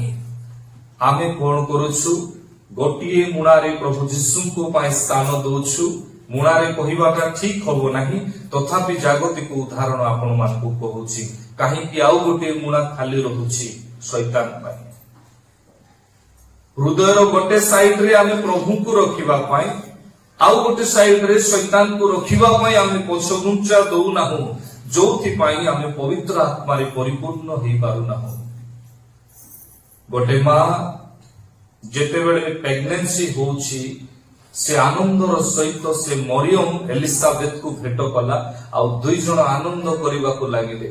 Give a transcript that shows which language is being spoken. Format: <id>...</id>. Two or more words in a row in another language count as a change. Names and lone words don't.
<or>ଆମେ କଣ କରୁଛୁ ଗୋଟିଏ ମୁଣାରେ ପ୍ରଭୁ ଯୀଶୁଙ୍କ ପାଇଁ ସ୍ଥାନ ଦଉଛୁ ମୁଣାରେ କହିବାଟା ଠିକ ହବ ନାହିଁ ତଥାପି ଜାଗତିକ ଉଦାହରଣ ଆପଣ ମାନଙ୍କୁ କହୁଛି କାହିଁକି ଆଉ ଗୋଟିଏ ମୁଣା ଖାଲି ରହୁଛି ଶୈତାନ ପାଇଁ। ହୃଦୟ ଗୋଟେ ସାଇଡ଼ ରେ ଆମେ ପ୍ରଭୁ କୁ ରଖିବା ପାଇଁ ଆଉ ଗୋଟେ ସାଇଡ଼ ରେ ଶୈତାନ କୁ ରଖିବା ପାଇଁ ଆମେ ପଛଗୁଞ୍ଚା ଦଉ ନାହୁଁ ଯୋଥି ପାଇଁ ଆମେ ପବିତ୍ର ଆତ୍ମା ରେ ପରିପୂର୍ଣ୍ଣ ହେଇ ପାରୁ ନାହୁଁ। ଗୋଟେ ମା ଯେତେ ବେଳେ ପ୍ରେଗନେନ୍ସି ହେଉଛି ସେ ଆନନ୍ଦର ସହିତ ସେ ମରିୟମ ଏଲିଜାବେଥ କୁ ଭେଟ କଲା ଆଉ ଦୁଇ ଜଣ ଆନନ୍ଦ କରବା କୁ ଲାଗିଲେ।</or>